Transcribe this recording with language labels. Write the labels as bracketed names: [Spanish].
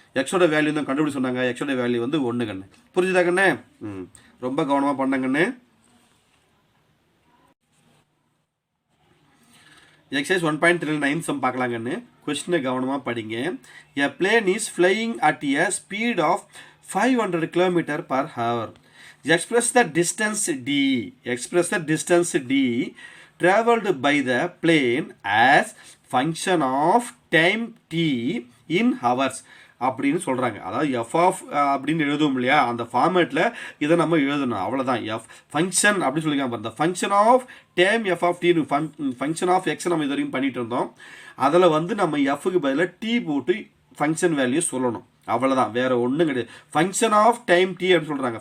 [Tamil] எக்ஸோட வேல்யூ தான் கண்டுபிடி சொன்னாங்க. எக்ஸோட வேல்யூ வந்து 1 கண்ணு. புரிஞ்சுதா கண்ணு? ரொம்ப கவனமாக பண்ணங்கண்ணு. Exercise 1.39 some பார்க்கலாங்கன்னு. கொஸ்டினை கவனமாக படிங்க. [English] A plane is flying at a speed of 500 km/h. Express the distance d. Express the distance d traveled by the plane as function of time t in hours [Tamil] அப்படின்னு சொல்கிறாங்க. அதாவது எஃப் ஆஃப் அப்படின்னு எழுதுவோம் இல்லையா, அந்த ஃபார்மேட்டில் இதை நம்ம எழுதணும். அவ்வளோதான். எஃப் ஃபங்க்ஷன் அப்படின்னு சொல்லியிருக்காங்க. இந்த function of time F of tin function of X நம்ம இது வரைக்கும் பண்ணிட்டு இருந்தோம். அதில் வந்து நம்ம எஃப்க்கு பதிலாக டி போட்டு ஃபங்க்ஷன் வேல்யூ சொல்லணும். அவ்வளோதான், வேறு ஒன்றும் கிடையாது. ஃபங்க்ஷன் ஆஃப் டைம் டி அப்படின்னு சொல்கிறாங்க.